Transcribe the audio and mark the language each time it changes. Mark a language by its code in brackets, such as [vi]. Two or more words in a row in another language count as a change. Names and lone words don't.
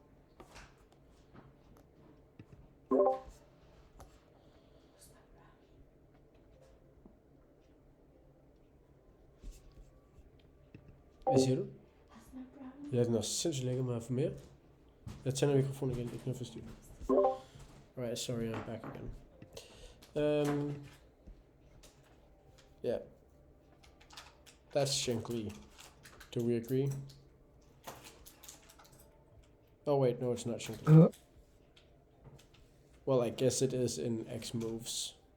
[da] Hvad siger du? Ja, den er sindssygt lækker med at få mere. Jeg tænder mikrofonen igen, ikke noget forstyrret. [en] Alright, sorry, I'm back again. Yeah. That's Shankly. Do we agree? Oh wait, no, it's not Shankly. Well, I guess it is in X moves.